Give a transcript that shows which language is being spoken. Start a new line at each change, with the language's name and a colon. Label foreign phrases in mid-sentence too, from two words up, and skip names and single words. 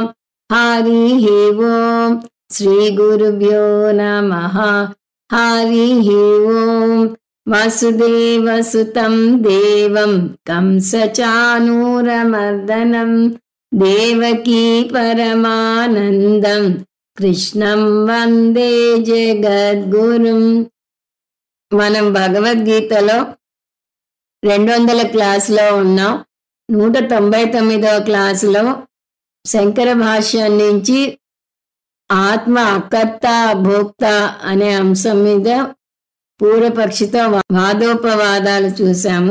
Sanskrit: हरिः ओं श्रीगुरुभ्यो नमः। हरिः ओं वसुदेवसुतं देवं कंसचाणूरमर्दनं देवकी परमानन्दं कृष्णं వందే జగద్గురుం.
Telugu: మనం భగవద్గీతలో 200 క్లాసులో ఉన్నాం. 199వ క్లాసులో శంకర భాష్యం నుంచి ఆత్మ అకర్త భోక్త అనే అంశం మీద పూర్వపక్షితో వాదోపవాదాలు చూసాము.